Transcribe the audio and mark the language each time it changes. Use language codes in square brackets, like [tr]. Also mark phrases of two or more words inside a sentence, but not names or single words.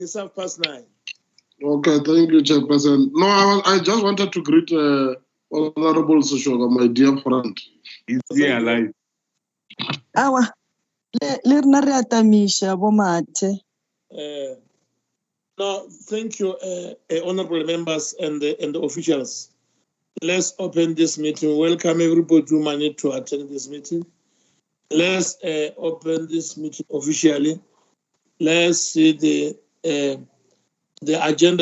[en] It's 9:30. Okay, thank you, Chairperson. No, I just wanted to greet Honorable Soshoga, my dear friend. Is he alive? [nso] Awa, le rena re atamisha bo mathe. [en] No, thank you, honorable members and the officials. Let's open this meeting. Welcome everybody who managed to attend this meeting. Let's open this meeting officially. Let's see the agenda.